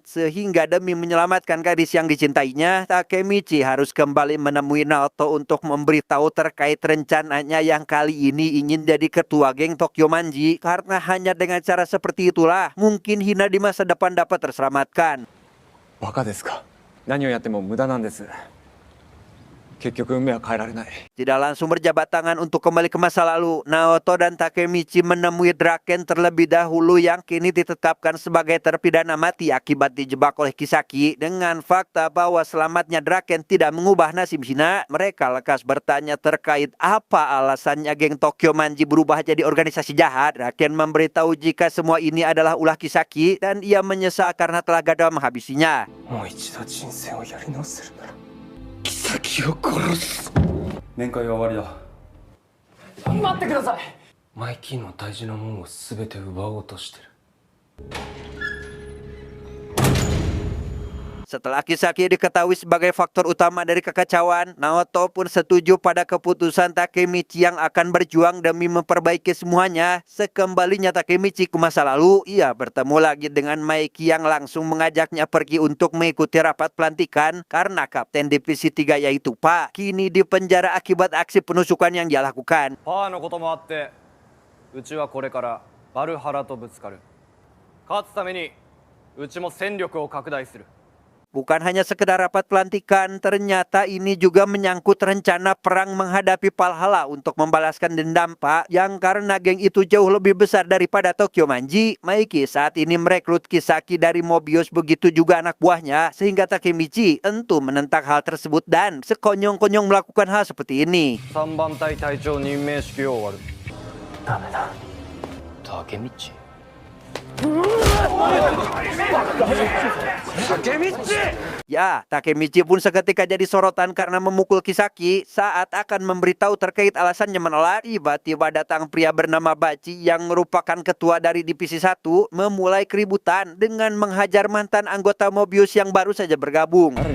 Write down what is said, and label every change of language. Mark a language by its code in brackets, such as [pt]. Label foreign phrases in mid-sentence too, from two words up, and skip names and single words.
[id] Sehingga demi menyelamatkan gadis yang dicintainya, Takemichi harus kembali menemui Naoto untuk memberitahu terkait rencananya yang kali ini ingin jadi ketua geng Tokyo Manji. Karena hanya dengan cara seperti itulah mungkin Hina di masa depan dapat terselamatkan. [ja] バカですか。何をやっても無駄なんです。結局運命は変えられない。 [id] Tidak langsung berjabat tangan untuk kembali ke masa lalu, Naoto dan Takemichi menemui Draken terlebih dahulu yang kini ditetapkan sebagai terpidana mati akibat dijebak oleh Kisaki. Dengan fakta bahwa selamatnya Draken tidak mengubah nasib Hina, mereka lekas bertanya terkait apa alasannya geng Tokyo Manji berubah jadi organisasi jahat. Draken memberitahu jika semua ini adalah ulah Kisaki dan ia menyesal karena telah gagal menghabisinya. [ja] もう一度人生をやり直せるなら。面会は終わりだ。待ってください。マイキーの大事なものを全て奪おうとしてる。 [id] Setelah Kisaki diketahui sebagai faktor utama dari kekacauan, Naoto pun setuju pada keputusan Takemichi yang akan berjuang demi memperbaiki semuanya. Sekembalinya Takemichi ke masa lalu, ia bertemu lagi dengan Maiki yang langsung mengajaknya pergi untuk mengikuti rapat pelantikan karena Kapten Divisi 3 yaitu Pak kini dipenjara akibat aksi penusukan yang dia lakukan. [ja] パワーのこともあってうちはこれからバルハラとぶつかる。勝つためにうちも戦力を拡大する。 [id] Bukan hanya sekedar rapat pelantikan, ternyata ini juga menyangkut rencana perang menghadapi Valhalla untuk membalaskan dendam Pak, yang karena geng itu jauh lebih besar daripada Tokyo Manji. Maiki saat ini merekrut Kisaki dari Mobius, begitu juga anak buahnya, sehingga Takemichi tentu menentang hal tersebut dan sekonyong-konyong melakukan hal seperti ini. [ja] 3 番隊隊長任命式を終わる。ダメだ。タケミチ。 [id] Ya, Takemichi pun seketika jadi sorotan karena memukul Kisaki saat akan memberitahu terkait alasannya menolak. Tiba-tiba datang pria bernama Baji yang merupakan ketua dari divisi 1 memulai keributan dengan menghajar mantan anggota Mobius yang baru saja bergabung.